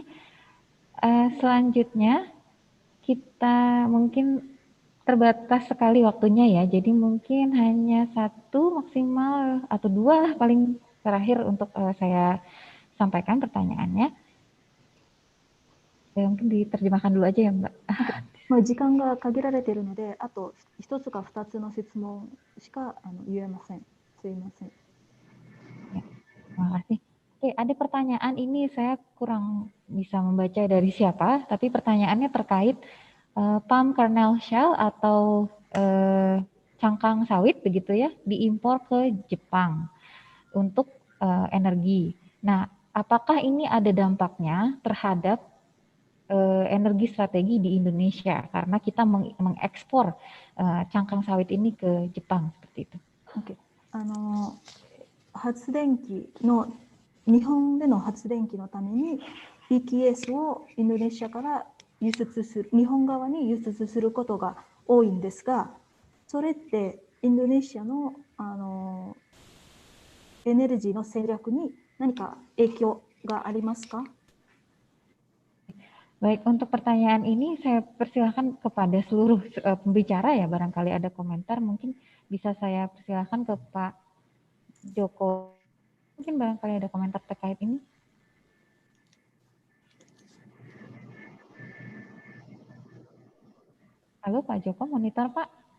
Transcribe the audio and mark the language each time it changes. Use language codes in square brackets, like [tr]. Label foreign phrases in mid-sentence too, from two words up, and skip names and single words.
[id] Selanjutnya kita mungkin terbatas sekali waktunya ya, jadi mungkin hanya satu maksimal atau dua lah paling terakhir untuk saya sampaikan pertanyaannya. Mungkin diterjemahkan dulu aja ya, Mbak. [ja] 時間が限られているので、あと1つか2つの質問しか言えません。すいません。 [id] Ya, terima kasih. Oke, ada pertanyaan ini saya kurang bisa membaca dari siapa, tapi pertanyaannya terkait [en] palm kernel shell [id] atau cangkang sawit begitu ya, diimpor ke Jepang untuk energi. Nah, apakah ini ada dampaknya terhadap energi strategi di Indonesia karena kita mengekspor cangkang sawit ini ke Jepang seperti itu. Okay. [ja] 発電機の日本での発電機のために PKS をインドネシアから輸出する、日本側に輸出することが多いんですが、それってインドネシアのエネルギーの戦略に何か影響がありますか? [id] Baik, untuk pertanyaan ini saya persilahkan kepada seluruh pembicara ya, barangkali ada komentar, mungkin bisa saya persilahkan ke Pak Joko. Mungkin barangkali ada komentar terkait ini. Halo Pak Joko, monitor Pak.